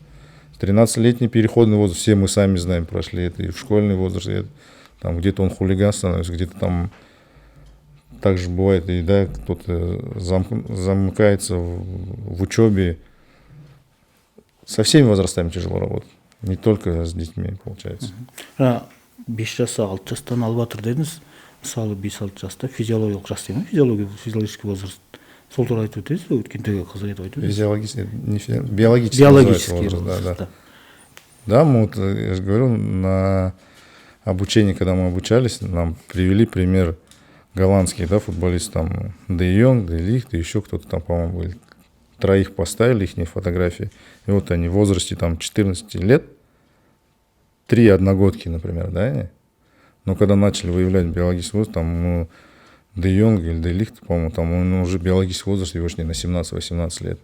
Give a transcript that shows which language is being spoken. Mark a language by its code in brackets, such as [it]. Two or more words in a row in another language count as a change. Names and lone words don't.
[ru] 13-летний переходный возраст, все мы сами знаем, прошли это и в школьный возраст, и там где-то он хулиган становится, где-то там также бывает, и да, кто-то замыкается в учебе. Со всеми возрастами тяжело работать, не только с детьми, получается. [kk] 5 жас 6 жастан алып жатыр дедіңіз, мысалы 5-6 жаста физиологиялық жас дейді ма, [ru] физиологический возраст. [kk] Сол туралы айтып өтесіз бе? Өткендегі қызық етіп айтып өтесіз? [ru] Биологический возраст, да. Да, мы вот, я же говорю, на обучении, когда мы обучались, нам привели пример голландских, да, футболистов, там, Де Йонг, Де Лихт, и еще кто-то там, по-моему, были. 3 поставили, их фотографии, и вот они в возрасте там 14 лет, 3 одногодки, например, да, но когда начали выявлять биологический возраст, там, ну, Де Йонг или Де Лихт, по-моему, там он уже биологический возраст его не на 17-18 лет.